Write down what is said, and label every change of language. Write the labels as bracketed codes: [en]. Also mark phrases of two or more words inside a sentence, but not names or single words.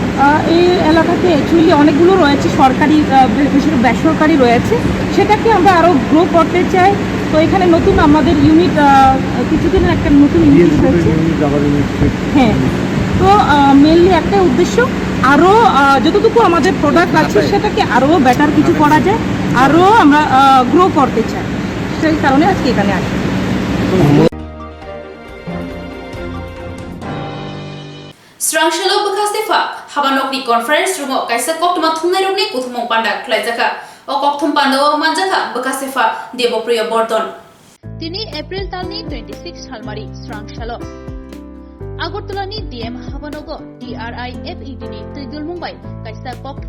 [bn] এই এলাকাতে অ্যাকচুয়ালি অনেকগুলো রয়েছে সরকারি বেসরকারি রয়েছে সেটাকে আমরা আরও গ্রো করতে চাই তো এখানে নতুন আমাদের ইউনিট কিছুদিনের একটা নতুন ইউনিট হয়েছে হ্যাঁ তো মেনলি একটা উদ্দেশ্য আরও যতটুকু আমাদের প্রোডাক্ট আছে সেটাকে আরও বেটার কিছু করা যায় আরও আমরা গ্রো করতে চাই সেই কারণে আজকে এখানে আসি [trp] Strangsalo Bukhastefa Habanokni [en] Conference Room [trp] Kaisa Koktuma Thunarokni Kuthumong Panda Klaijaka o Kokthum Panda Manjaka Bukhastefa Debopriya Bordon Tini April Talni 26 Halmari Strangsalo Agartulani DM Habanogo TRIFED ni Tidul Mumbai Kaisa Kokthum